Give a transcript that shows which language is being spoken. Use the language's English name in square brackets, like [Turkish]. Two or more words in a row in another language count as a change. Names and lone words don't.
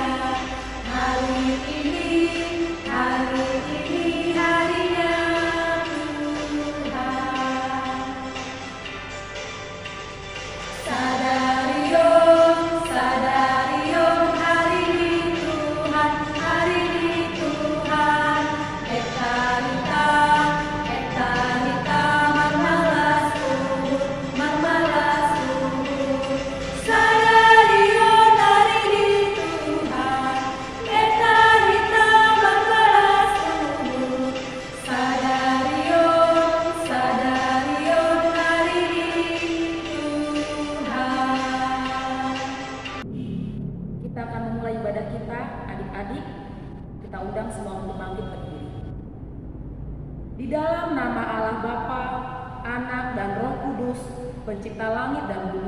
[Indonesian] Hari ini harinya Tuhan. Sadarion, hari ini Tuhan, hari ini Tuhan. Etalita, marmalas uhur. Sadarion, hari ini Tuhan. Etalita, marmalas uhur. Sadarion, hari ini Tuhan. Kita akan memulai ibadah kita, adik-adik. Kita undang semua untuk bangkit berdiri. Di dalam nama Allah Bapa, Anak dan Roh Kudus, Pencipta langit dan bumi.